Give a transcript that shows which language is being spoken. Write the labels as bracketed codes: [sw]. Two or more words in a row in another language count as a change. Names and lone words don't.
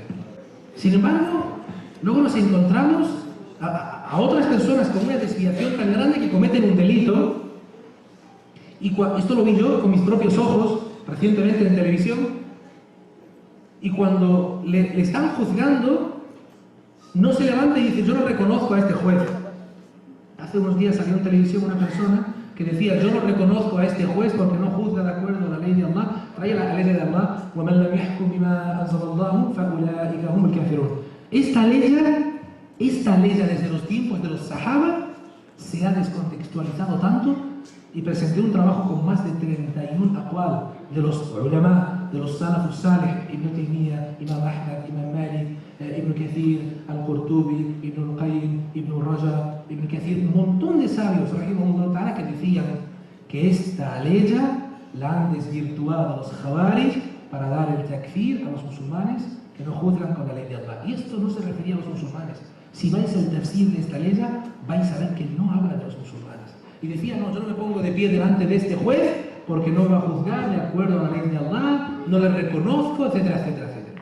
[es] Sin embargo, luego nos encontramos a otras personas con una desviación tan grande que cometen un delito, y esto lo vi yo con mis propios ojos recientemente en televisión, y cuando le están juzgando no se levanta y dice, yo no reconozco a este juez. Hace unos días salió en televisión una persona que decía, yo no reconozco a este juez porque no juzga de acuerdo a la ley de Allah. Trae la ley de Allah, [ar] وَمَنْ لَمْ يَحْكُمْ بِمَا أَنزَلَ اللَّهُ فَأُولَٰئِكَ هُمُ الْكَافِرُونَ. [es] Esta ley desde los tiempos de los sahaba se ha descontextualizado tanto, y presenté un trabajo con más de 31 aqwal de los ulama, de los [ar] السلف الصالح, [es] Ibn Taymiyyah, Imam Ahmad, Imam Malik, Ibn Kathir, Al-Qurtubi, Ibn Al-Qayyim, Ibn Rajab, Ibn Kathir, un montón de sabios, [ar] رحمه الله تعالى, [es] que decían que esta ley la han desvirtuado a los Khawarij para dar el takfir a los musulmanes que no juzgan con la ley de Allah. Y esto no se refería a los musulmanes. Si vais al tafsir de esta ley, vais a ver que no habla de los musulmanes. Y decía, no, yo no me pongo de pie delante de este juez porque no va a juzgar de acuerdo a la ley de Allah, no le reconozco, etcétera, etcétera, etcétera.